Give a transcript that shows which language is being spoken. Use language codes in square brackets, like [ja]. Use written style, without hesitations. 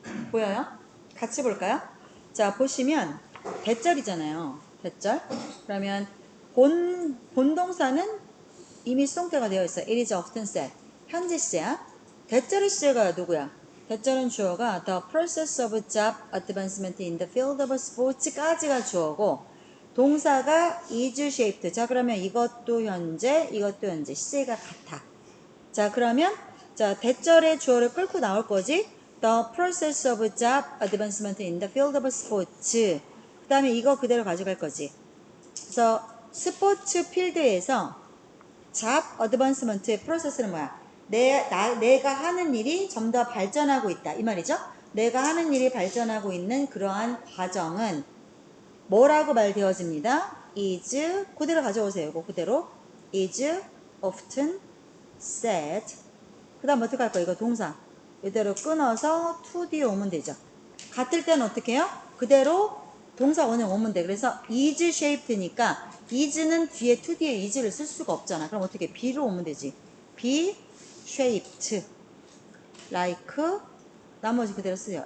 [ko] 보여요? 같이 볼까요? 자, 보시면 대절이잖아요. 대절. 그러면 본동사는 이미 수동태가 되어 있어요. [en] It is often said. [ko] 현재 시제야. 대절의 시제가 누구야? 대절은 주어가 [en] the process of job advancement in the field of sports [ko] 까지가 주어고 동사가 [en] is shaped. [ko] 자, 그러면 이것도 현재 시제가 같아. 자, 그러면 자, 대절의 주어를 끌고 나올 거지. [en] The process of job advancement in the field of sports. [ko] 그 다음에 이거 그대로 가져갈 거지. 그래서 스포츠 필드에서 job advancement의 프로세스는 뭐야? 내가 하는 일이 좀 더 발전하고 있다. 이 말이죠. 내가 하는 일이 발전하고 있는 그러한 과정은 뭐라고 말되어집니다. is 그대로 가져오세요. [en] 이거 그대로 is often said. [ko] 그 다음 어떻게 할 거야? 이거 동사 이대로 끊어서 to 뒤에 오면 되죠. 같을 때는 어떻게 해요? 그대로 동사 원형 오면 돼. 그래서 is shaped니까 is는 뒤에 to 뒤에 is를 쓸 수가 없잖아. 그럼 어떻게 be로 오면 되지. [en] be shaped like [ko] 나머지 그대로 쓰세요.